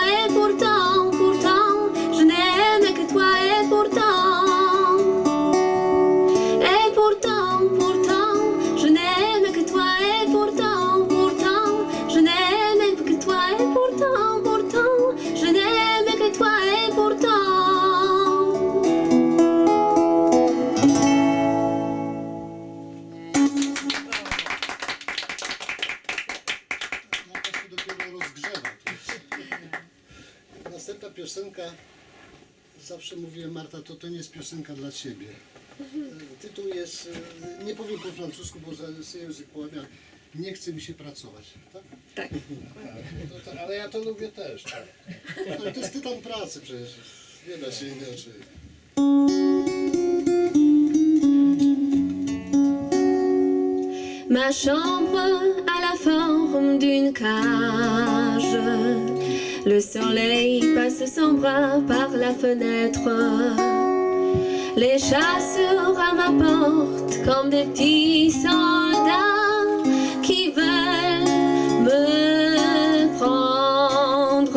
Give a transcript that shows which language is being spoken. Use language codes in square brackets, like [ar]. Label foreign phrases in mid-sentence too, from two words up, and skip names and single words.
[fr] Et pourtant, je n'aime que toi. Et pourtant, je n'aime que toi. Et pourtant, je n'aime que toi. Et pourtant, je n'aime que toi. Et pourtant. [pl] No to się dopiero rozgrzewa. Następna piosenka, zawsze mówiłem, Marta, to nie jest piosenka dla ciebie. Tytuł jest, nie powiem po francusku, bo jest język połamiany. Nie chce mi się pracować. Tak? Tak. Ale ja to lubię też. Tak. Ale to jest tytan pracy przecież. Nie da się inaczej. [fr] Ma chambre a la forme d'une cage. Le soleil passe son bras par la fenêtre. Les chasseurs à ma porte comme des petits soldats qui veulent me prendre.